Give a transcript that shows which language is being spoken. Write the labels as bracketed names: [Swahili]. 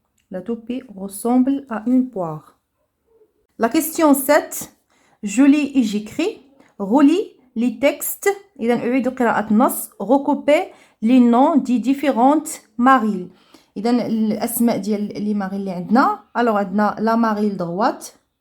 [French] La toupie ressemble à une poire. La question 7. Je lis et j'écris. Relis les textes. Recoupez les noms des différentes Maril. [Arabic] إذا الأسماء ديال لي ماريل اللي عندنا. [French] Alors [Arabic] عندنا [French] la Maril droite.